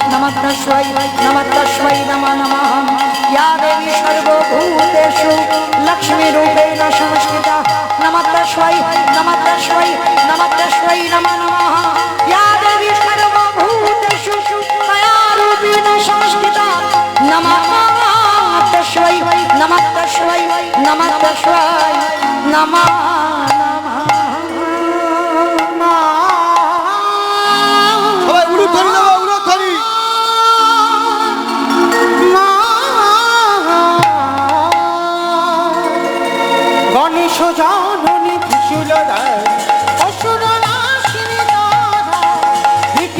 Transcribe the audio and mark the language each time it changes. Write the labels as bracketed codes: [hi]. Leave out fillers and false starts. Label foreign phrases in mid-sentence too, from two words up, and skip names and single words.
[sa] नमो नमः या देवी सर्वभूतेषु लक्ष्मीरूपेण संस्थिता नमः तस्मै नमो नमः या देवी सर्वभूतेषु मायारूपेण संस्थिता नमः तस्मै नमः [bn] সবাই উলুধ্বনি দেবো, উলুধ্বনি। গণেশ জননী ত্রিশূলধার অসুর নাশিনী তারা দিকি